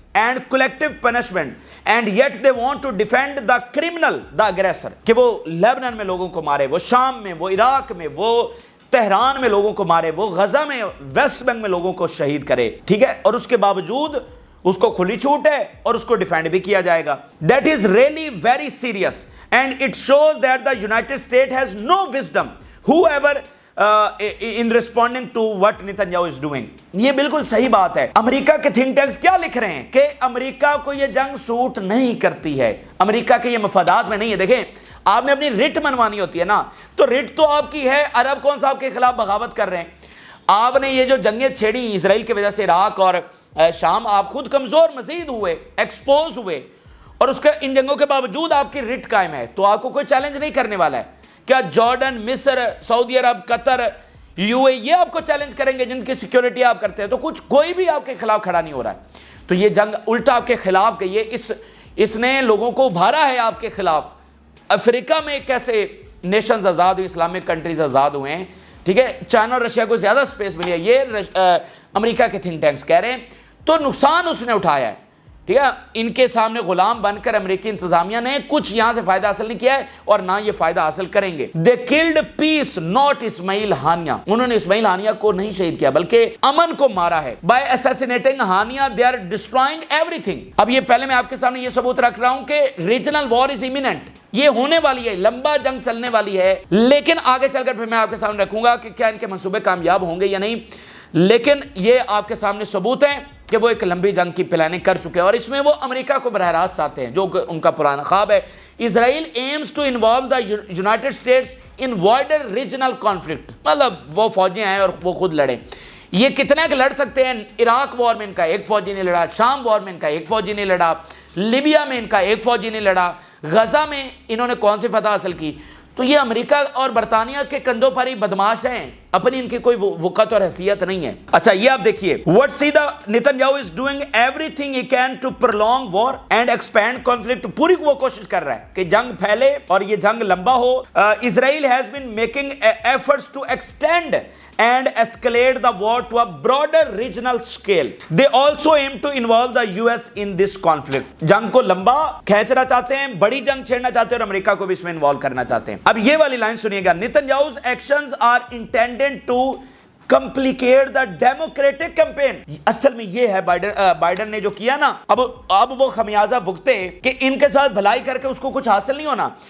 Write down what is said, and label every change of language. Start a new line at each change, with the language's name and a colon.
English: and collective punishment, and yet they want to defend the criminal, the aggressor,
Urdu: کہ وہ Lebanon میں لوگوں کو مارے, وہ شام میں, وہ عراق میں, وہ تہران میں لوگوں کو مارے, وہ غزہ میں, ویسٹ بینک میں لوگوں کو شہید کرے, ٹھیک ہے, اور اس کے باوجود اس کو کھلی چھوٹ ہے اور اس کو ڈیفینڈ بھی کیا جائے گا.
English: That is really very serious and it shows that the United States has no wisdom whoever in responding to what Netanyahu is doing.
Urdu: یہ بالکل صحیح بات ہے. امریکہ کے تھنک ٹینکس کیا لکھ رہے ہیں کہ امریکہ کو یہ جنگ سوٹ نہیں کرتی ہے, امریکہ کے یہ مفادات میں نہیں ہے. دیکھیں, آپ نے اپنی رٹ منوانی ہوتی ہے نا, تو رٹ تو آپ کی ہے, عرب کون سا آپ کے خلاف بغاوت کر رہے ہیں, آپ نے یہ جو جنگیں چھیڑی اسرائیل کی وجہ سے عراق اور شام, آپ خود کمزور مزید ہوئے, ایکسپوز ہوئے, اور اس کے ان جنگوں کے باوجود آپ کی رٹ قائم ہے, تو آپ کو کوئی چیلنج نہیں کرنے والا ہے. کیا جارڈن, مصر, سعودی عرب, قطر, یو اے یہ آپ کو چیلنج کریں گے جن کی سیکیورٹی آپ کرتے ہیں؟ تو کوئی بھی آپ کے خلاف کھڑا نہیں ہو رہا ہے. تو یہ جنگ الٹا آپ کے خلاف گئی ہے, اس نے لوگوں کو ابھارا ہے آپ کے خلاف. افریقہ میں کیسے نیشنز آزاد ہوئی, اسلامک کنٹریز آزاد ہوئے ہیں, ٹھیک ہے, چائنا اور رشیا کو زیادہ سپیس ملی ہے, یہ امریکہ کے تھنک ٹینکس کہہ رہے ہیں. تو نقصان اس نے اٹھایا ہے, ٹھیک ہے, ان کے سامنے غلام بن کر امریکی انتظامیہ نے کچھ یہاں سے فائدہ حاصل نہیں کیا ہے اور نہ یہ فائدہ حاصل کریں گے.
English: They killed peace, not Ismail Haniyeh.
Urdu: انہوں نے اسماعیل ہانیہ کو نہیں شہید کیا بلکہ امن کو مارا ہے.
English: By assassinating Haniyeh they are destroying everything.
Urdu: اب یہ پہلے میں آپ کے سامنے یہ ثبوت رکھ رہا ہوں کہ
English: regional war is imminent,
Urdu: یہ ہونے والی ہے, لمبا جنگ چلنے والی ہے, لیکن آگے چل کر پھر میں آپ کے سامنے رکھوں گا کہ کیا ان کے منصوبے کامیاب ہوں گے یا نہیں. لیکن یہ آپ کے سامنے ثبوت ہے کہ وہ ایک لمبی جنگ کی پلاننگ کر چکے ہیں, اور اس میں وہ امریکہ کو براہ راست چاہتے ہیں, جو ان کا پرانا خواب ہے.
English: Israel aims to involve the United States in wider regional conflict,
Urdu: مطلب وہ فوجیں آئیں اور وہ خود لڑیں. یہ کتنے کہ لڑ سکتے ہیں؟ عراق وار میں ان کا ایک فوجی نہیں لڑا, شام وار میں ان کا ایک فوجی نہیں لڑا, لیبیا میں ان کا ایک فوجی نہیں لڑا, غزہ میں انہوں نے کون سی فتح حاصل کی. تو یہ امریکہ اور برطانیہ کے کندھوں پر ہی بدماش ہیں, اپنی ان کی کوئی وقت اور حیثیت نہیں ہے. اچھا یہ آپ دیکھیے,
English: what see the Netanyahu is doing everything he can to prolong war and expand conflict.
Urdu: پوری وہ کوشش کر رہا ہے کہ جنگ پھیلے اور یہ جنگ لمبا ہو.
English: Israel has been making efforts to extend and escalate the war to a broader regional scale. They also aim to involve the US in this conflict.
Urdu: جنگ کو لمبا کھینچنا چاہتے ہیں, بڑی جنگ چھیڑنا چاہتے ہیں اور امریکہ کو بھی اس میں انوالو کرنا چاہتے ہیں. اب یہ والی لائن سنیے گا,
English: Netanyahu's actions are intended to complicate the democratic campaign.
Urdu: اصل میں یہ ہے بائیڈن نے جو کیا نا, اب وہ خمیازہ بھگتے کہ ان کے ساتھ بھلائی کر کے اس کو کچھ حاصل نہیں ہونا.